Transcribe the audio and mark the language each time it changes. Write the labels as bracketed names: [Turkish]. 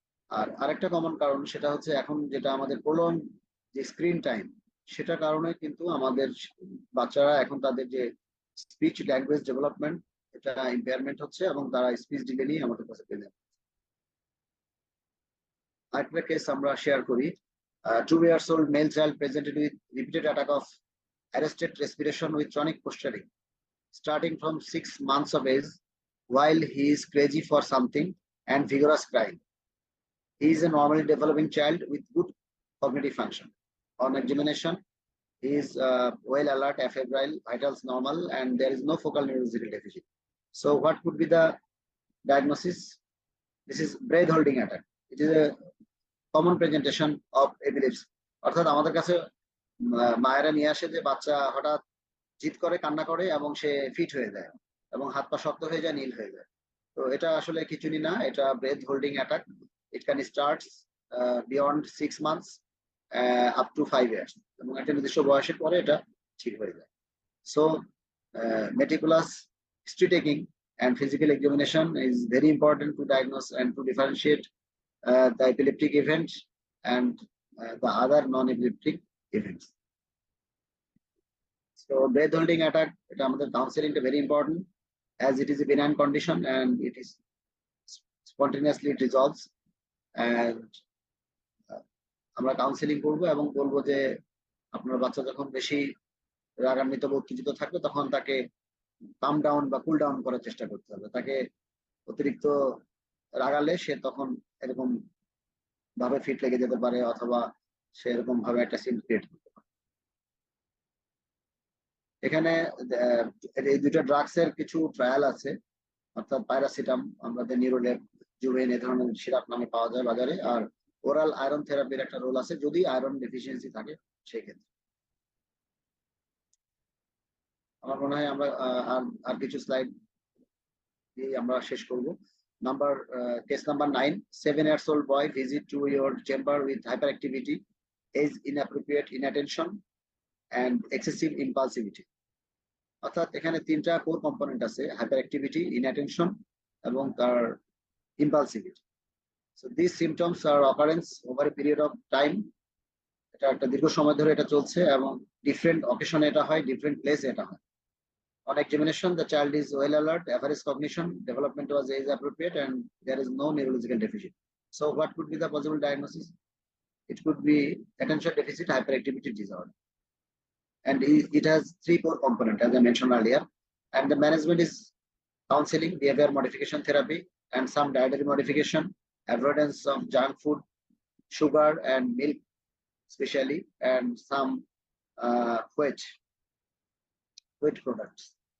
[Bangla] আর আরেকটা কমন কারণ সেটা হচ্ছে এখন যেটা আমাদের প্রলং যে স্ক্রিন টাইম, সেটার কারণে কিন্তু আমাদের বাচ্চারা এখন তাদের যে স্পিচ ল্যাঙ্গুয়েজ ডেভেলপমেন্ট এটা ইম্পেয়ারমেন্ট হচ্ছে এবং তারা স্পিচ ডিলে নিয়ে আমাদের কাছে পেয়ে যাবে। আরেকটা কেস আমরা শেয়ার করি। [English] 2 years old male child presented with repeated attack of arrested respiration with chronic posturing starting from 6 months of age while he is crazy for something and vigorous crying. He is a normally developing child with good cognitive function. On examination, he is well alert, afebrile, vitals normal, and there is no focal neurological deficit. So what could be the diagnosis? This is breath holding attack. It is a common presentation of epilepsy. [Bangla] অর্থাৎ আমাদের কাছে মায়েরা নিয়ে আসে যে বাচ্চা হঠাৎ জিদ করে, কান্না করে এবং সে ফিট হয়ে যায় এবং হাত পা শক্ত হয়ে যায়, নীল হয়ে যায়। তো এটা আসলে কিছুই না, এটা breadth holding attack. [English] it can start beyond 6 months up to 5 years, [Bangla] এবং একটা নির্দিষ্ট বয়সের পরে এটা ঠিক হয়ে যায়। [English] So meticulous history taking and physical examination is very important to diagnose and to differentiate the epileptic event and the other non-epileptic events. So breath holding attack, [Bangla] এটা আমাদের কাউন্সেলিংটা [English] very important as it is a benign condition and it is spontaneously it resolves. [Bangla] And আমরা counselling করবো এবং বলবো যে আপনার বাচ্চা যখন বেশি রাগান্বিত বা উত্তেজিত থাকবে তখন তাকে কাম ডাউন বা কুল ডাউন করার চেষ্টা করতে হবে। তাকে অতিরিক্ত রাগালে সে তখন এরকম ভাবে ফিট লেগে যেতে পারে অথবা সে এরকম ভাবে একটা সিন ক্রিয়েট করতে পারে। এখানে এই দুটো ড্রাগস এর কিছু ট্রায়াল আছে, অর্থাৎ প্যারাসিটাম, আমাদের নিউরোলেপ, জুভেন, এ ধরনের সিরাপ নামে পাওয়া যায় বাজারে। আর ওরাল আয়রন থেরাপির একটা রোল আছে যদি আয়রন ডেফিসিয়েন্সি থাকে সেই ক্ষেত্রে। আমার মনে হয় আমরা আর কিছু স্লাইড দিয়ে আমরা শেষ করব। [English] Case number 9, 7 years old boy visit to your chamber with hyperactivity, age inappropriate inattention and excessive impulsivity. [Bangla] অর্থাৎ এখানে তিনটা কোর কম্পোনেন্ট আছে, হাইপার অ্যাক্টিভিটি, ইনঅ্যাটেনশন এবং তার ইম্পালসিভিটি। [English] So this symptoms are occurrence over a period of time. [Bangla] এটা একটা দীর্ঘ সময় ধরে এটা চলছে এবং ডিফারেন্ট অকেশনে এটা হয়, ডিফারেন্ট প্লেসে এটা হয়। [English] On examination, the child is well alert, average cognition, development was age appropriate, and there is no neurological deficit. So what could be the possible diagnosis? It could be attention deficit hyperactivity disorder. And it has 3 core components, as I mentioned earlier. And the management is counseling, behavior modification therapy, and some dietary modification, avoidance of junk food, sugar and milk especially, and some wheat products.